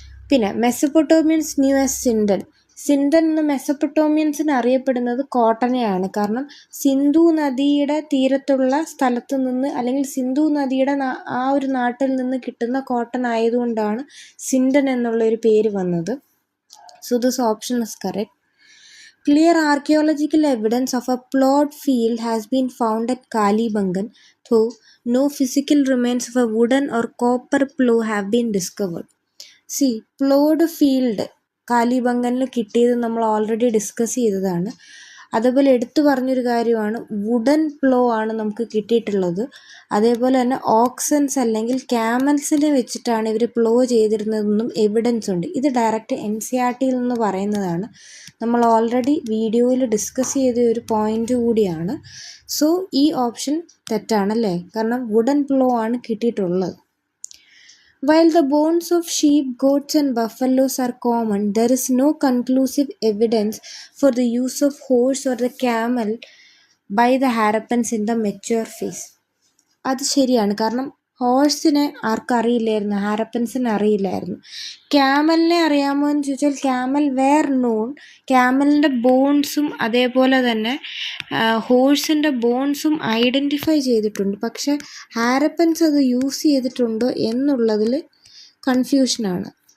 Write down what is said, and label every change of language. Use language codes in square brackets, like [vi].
[ml] പിന്നെ [en] Mesopotamians knew as sindon. [ml] സിൻഡൻ എന്ന് മെസപ്പൊട്ടോമിയൻസിന് അറിയപ്പെടുന്നത് കോട്ടനെയാണ്. കാരണം സിന്ധു നദിയുടെ തീരത്തുള്ള സ്ഥലത്ത് നിന്ന് അല്ലെങ്കിൽ സിന്ധു നദിയുടെ ആ ഒരു നാട്ടിൽ നിന്ന് കിട്ടുന്ന കോട്ടൺ ആയതുകൊണ്ടാണ് സിൻഡൻ എന്നുള്ളൊരു പേര് വന്നത്. [en] So this option is correct. Clear archaeological evidence of a plowed field has been found at Kalibangan, though no physical remains of a wooden or copper plow have been discovered. [ml] See, plowed field കാലിബംഗനിൽ കിട്ടിയത് നമ്മൾ already discuss ചെയ്തതാണ്. അതേപോലെ എടുത്തു പറഞ്ഞൊരു കാര്യമാണ് wooden plough ആണ് നമുക്ക് കിട്ടിയിട്ടുള്ളത്. അതേപോലെ തന്നെ ഓക്സൻസ് അല്ലെങ്കിൽ ക്യാമൽസിനെ വെച്ചിട്ടാണ് ഇവർ പ്ലോ ചെയ്തിരുന്നതെന്നും എവിഡൻസ് ഉണ്ട്. ഇത് ഡയറക്റ്റ് NCERTയിൽ നിന്ന് പറയുന്നതാണ്. നമ്മൾ ഓൾറെഡി വീഡിയോയിൽ ഡിസ്കസ് ചെയ്ത ഒരു പോയിൻ്റ് കൂടിയാണ്. സോ ഈ ഓപ്ഷൻ തെറ്റാണല്ലേ, കാരണം വുഡൻ പ്ലോ ആണ് കിട്ടിയിട്ടുള്ളത്. [en] While the bones of sheep, goats, and buffaloes are common, there is no conclusive evidence for the use of horse or the camel by the Harappans in the mature phase. [ml] അത് ശരിയാണ്. കാരണം ഹോഴ്സിനെ ആർക്കും അറിയില്ലായിരുന്നു, ഹാരപ്പൻസിനെ അറിയില്ലായിരുന്നു. ക്യാമലിനെ അറിയാമോ എന്ന് ചോദിച്ചാൽ [en] Camel were known. [ml] ക്യാമലിൻ്റെ ബോൺസും അതേപോലെ തന്നെ ഹോഴ്സിൻ്റെ ബോൺസും ഐഡൻറ്റിഫൈ ചെയ്തിട്ടുണ്ട്. പക്ഷെ ഹാരപ്പൻസ് അത് യൂസ് ചെയ്തിട്ടുണ്ടോ എന്നുള്ളതിൽ കൺഫ്യൂഷനാണ്.